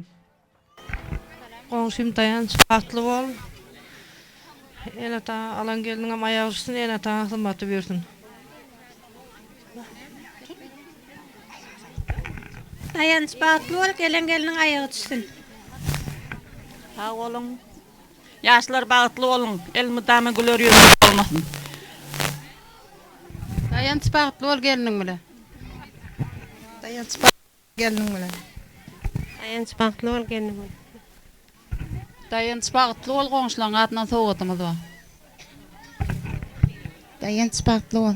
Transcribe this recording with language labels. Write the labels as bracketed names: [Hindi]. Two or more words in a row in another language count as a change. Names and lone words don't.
[Turkmen] Goňşum dayanç bagtly bol. Enata alan geliniň aýagy düşsün, enata hyzmaty bersin. Dayanç bagtly bol, gelen geliniň aýagy düşsün. Sağ olun. Yaşlar bağıtlı olun, elmidamı gülör yüzü olmasın. Dayanç bagtly bol geliniň bile. Dayanç bagtly geliniň bile. Dayanç bagtly bol geliniň bile. Dayanç bagtly bol goňşularyň adyna sowgatymyz bar. Dayanç bagtly bol.